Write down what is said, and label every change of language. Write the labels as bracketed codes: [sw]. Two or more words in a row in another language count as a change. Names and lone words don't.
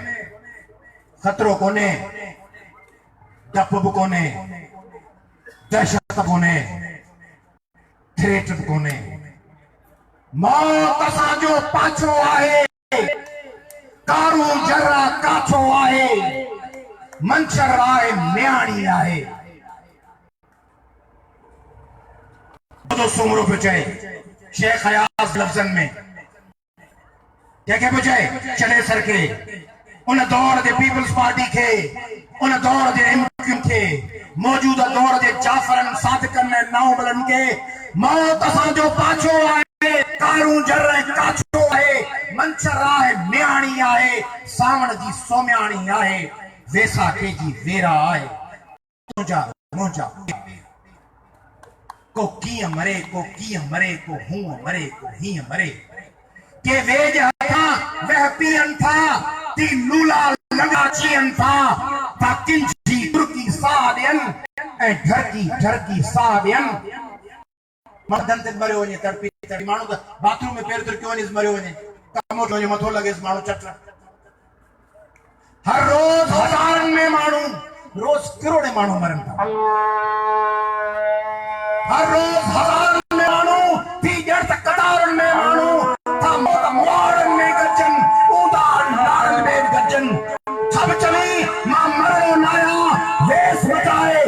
[sd] खतरो कोने, डप बि कोने, दहशत कोने, थ्रेट बि कोने, मौत असांजो पाछो आहे, कारू जर्रा काछो आहे, मंशर आहे म्याणी आहे। तो सुमरो पियो चए शेख हयास लफ़्ज़नि में कंहिंखे पियो चए चढ़े सर के, उन दौर जे पीपल्स पार्टी खे, उन दौर जे एमक्यूएम खे, मौजूदा दौर जे जाफरन सादिकन ऐं नाउमलनि खे मौत असांजो पाछो आहे, कारू जर्र काछो आहे, मंशर आहे म्याणी आहे, सावण जी सोम्याणी आहे, वेसाखे जी वेरा आहे। तुंहिंजा मुंहिंजा को कीअं मरे, को कीअं मरे, को हूअं मरे, को हीअं मरे, के वेज हथां वह पियनि था, ती लूला लंगा चियनि था, ता किंजी तुर्की साह ॾियनि ऐं ढरकी साह ॾियनि। मर्दनि ते मरियो वञे तड़पी तड़ी, माण्हू त बाथरूम में पेर तिरकियो वञेसि मरियो वञे, कमोट वञे मथो लॻेसि माण्हू चट। हर रोज हज़ारनि में माण्हू, रोज करोड़े माण्हू मरनि था, हर रोज हज़ारनि में माण्हू थी ॼण त कतारुनि में माण्हू था मौत मुआरनि में गजनि, ऊंधा नारनि में गजनि, सभु चवी मां मरणो न आहियां, वेस बचा